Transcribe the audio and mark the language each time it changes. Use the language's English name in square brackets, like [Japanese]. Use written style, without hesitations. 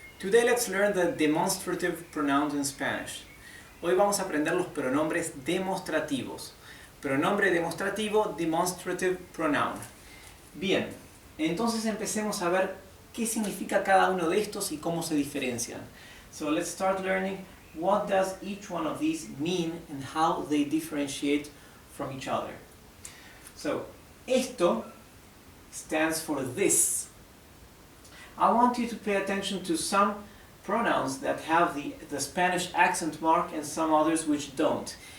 [English] Today let's learn the demonstrative pronouns in Spanish. [Spanish] Hoy vamos a aprender los pronombres demostrativos. Pronombre demostrativo, [English] demonstrative pronoun. [Spanish] Bien, entonces empecemos a ver qué significa cada uno de estos y cómo se diferencian. [English] So let's start learning what does each one of these mean and how they differentiate from each other. So, esto stands for this. I want you to pay attention to some pronouns that have the Spanish accent mark and some others which don't.